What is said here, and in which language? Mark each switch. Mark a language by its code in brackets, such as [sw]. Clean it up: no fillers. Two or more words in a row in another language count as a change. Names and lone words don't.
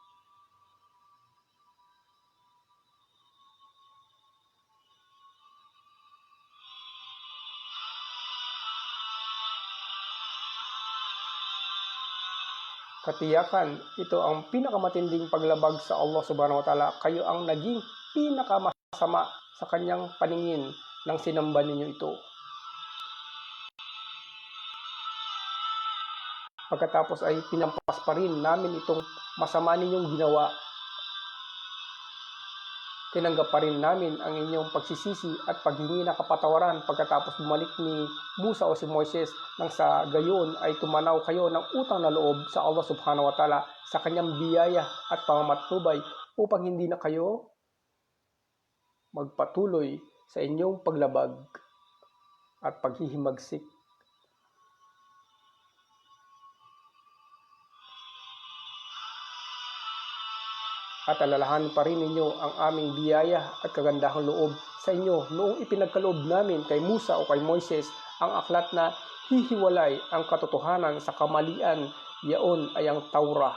[tl] Katiyakan, ito ang pinakamatinding paglabag sa Allah [ar] سبحانه وتعالى. [tl] Kayo ang naging pinakamasama sa kanyang paningin ng sinamba ninyo ito. Pagkatapos ay pinampas pa rin namin itong masama ninyong ginawa. Tinanggap pa rin namin ang inyong pagsisisi at paghingi ng kapatawaran pagkatapos bumalik ni Musa o si Moises nang sa gayon ay tumanaw kayo ng utang na loob sa Allah [ar] سبحانه وتعالى [tl] sa kanyang biyaya at pamamatnubay upang hindi na kayo magpatuloy sa inyong paglabag at paghihimagsik. At alalahanin pa rin ninyo ang aming biyaya at kagandahang loob sa inyo noong ipinagkaloob namin kay Musa o kay Moises ang aklat na hihiwalay ang katotohanan sa kamalian yaon ay ang Taurah.